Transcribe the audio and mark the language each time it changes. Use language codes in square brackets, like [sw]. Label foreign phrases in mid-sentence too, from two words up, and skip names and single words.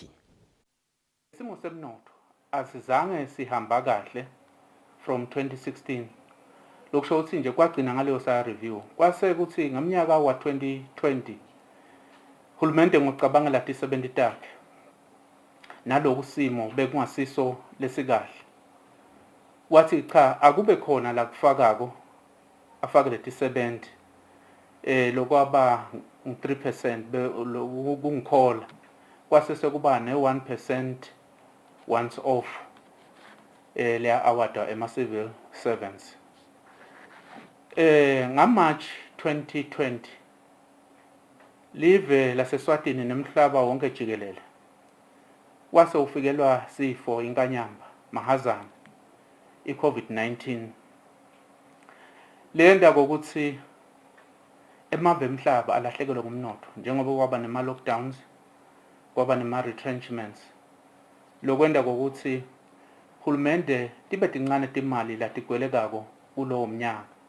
[ss] Isimo semnotho asizange sihamba kahle from 2016 lokusho ukuthi nje kwagcina ngaleyo sa review kwase kuthi ngomnyaka wa 2020 hulumende ngokucabangela tisebenti takhe naloku simo bekungasiso lesikahle wathi cha akube khona la kufakako afake letisebenti lokwaba 3% kungikhola kwase sekuba ne 1% [en] once off [ss] le award ema [en] civil servants [ss] ngaMarch 2020 live laseSwatini nemhlaba wonke jikelele wase ufikelwa sifo inkanyamba mahazana i-COVID-19 lenda kokuthi emave emhlaba alahlekelwe ngumnotho njengoba kwaba nema lockdowns kwaba nema retrenchments lokwenda kokuthi hulumende tibe tincane timali latigwelekako kulowo mnyaka